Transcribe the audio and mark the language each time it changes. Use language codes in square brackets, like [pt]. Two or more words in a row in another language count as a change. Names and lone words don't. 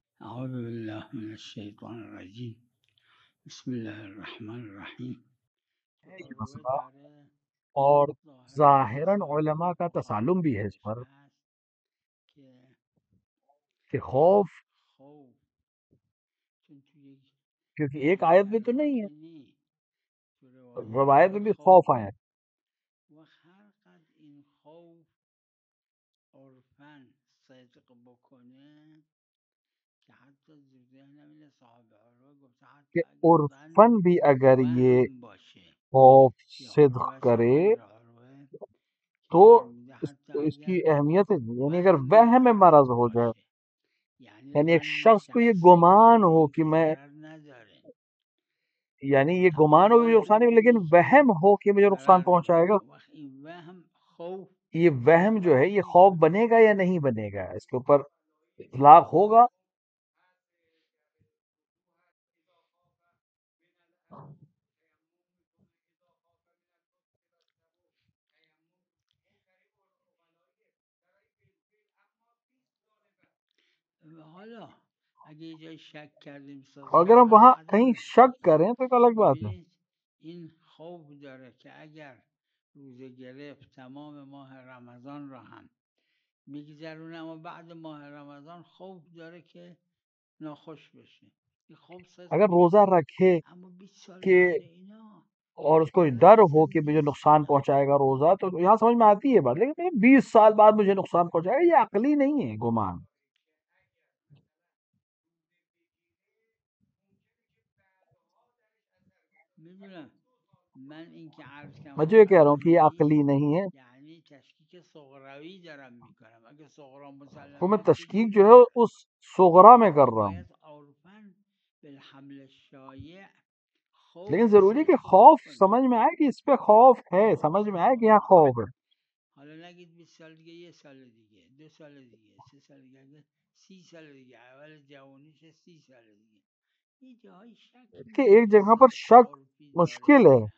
[ar] اعوذ باللہ من الشیطان الرجیم بسم اللہ الرحمن الرحیم [ur] ہے یہ روزہ مسئلہ، [fa] داره [ur] اور [fa] ظاهرا یه [ur] ظاہراً صاحب علماء کا [fa] خوفی [ur] تسالم بھی ہے اس [fa] درش [ur] پر [fa] هست که [ur] کہ خوف، [fa] خوف چون توی [ur] کیونکہ ایک آیت میں تو [fa] روایت ها [ur] نہیں [fa] که [ur] ہے، [fa] نی تو روایت روایت ها [ur] میں بھی خوف [fa] خوفه [ur] آیا ہے. [fa] و هر قد این خوف عرفاً صدق بکنه که حتی ذهنم اینه صاحب عروه گفته حتی [ur] کہ [fa] اگه زن [ur] عرفاً بھی اگر یہ [fa] وهم باشه [ur] خوف یا صدق [fa] عروه [ur] کرے [fa] صاحب عروه که [ur] تو [fa] فرموده حتی [ur] اس کی اگر اہمیت ہے، یعنی اگر [fa] وهم [ur] وہم میں [fa] مرض [ur] مرض ہو جائے، [fa] باشه یعنی [ur] یعنی ایک [fa] ظن [ur] شخص کو یہ [fa] شخصی باشه [ur] گمان [fa] به [ur] ہو [fa] این [ur] کہ [fa] که [ur] میں، [fa] ضرر نداره [ur] یعنی یہ گمان [fa] اما [ur] ہو کہ مجھے نقصان [fa] وهم [ur] ہے، لیکن [fa] اینه که [ur] وہم ہو کہ مجھے نقصان [fa] ضرر [ur] پہنچائے گا، [fa] وقت این وهم خوف [ur] یہ وہم جو ہے یہ [fa] باشه [ur] خوف بنے گا یا نہیں بنے گا، اس کے اوپر اطلاق ہوگا. [fa] حالا اگه یه جای شک کردیم [ur] اگر ہم [fa] پس [ur] وہاں کہیں [fa] عدمه [ur] شک کریں تو ایک الگ بات ہے. [fa] ببینید این خوف داره که اگر روزه گرفت تمام ماه رمضان را هم میگذرونه اما بعد ماه رمضان خوف داره که ناخوش بشه این خوف صدق [ur] اگر روزہ [fa] میکنه [ur] رکھے [fa] اما 20 سال [ur] کہ [fa] بعد اینا [ur] اور اس کو [fa] برای [ur] ڈر ہو کہ مجھے [fa] زندگیش [ur] نقصان [fa] اینا [ur] پہنچائے گا روزہ، تو یہاں سمجھ میں آتی ہے بات، لیکن 20 سال بعد مجھے نقصان پہنچائے گا، یہ عقلی نہیں ہے گمان. [fa] میدونم من این که عرض کردم [ur] میں جو [fa] خوف [ur] یہ کہہ رہا ہوں کہ [fa] عقلی [ur] یہ [fa] نیست [ur] عقلی نہیں ہے، [fa] یعنی تشکیک صغروی دارم میکنم اگه صغرا [ur] وہ میں [fa] مسلمه که [ur] تشکیک [fa] دیگه [ur] جو ہے [fa] نمیشه [ur] اس صغرا میں کر [fa] اما [ur] رہا ہوں. [fa] باید عرفاً [ar] بالحمل الشایع [ur] لیکن [fa] خوف [ur] ضروری ہے کہ [fa] صدق [ur] خوف [fa] بکنه [ur] سمجھ میں آئے کہ اس پہ خوف ہے، سمجھ میں آئے کہ یہاں خوف ہے. [fa] حالا نگید 20 سال دیگه، یه سال دیگه، 2 سال دیگه، 3 سال دیگه، اگه 30 سال دیگه، اول جوانیش 30 سال دیگه یه جایی شک [ur] کہ [fa] میشه [ur] ایک [fa] که [ur] جگہ پر [fa] صدق [ur] شک [fa] عرفی داره [ur] مشکل یا ہے،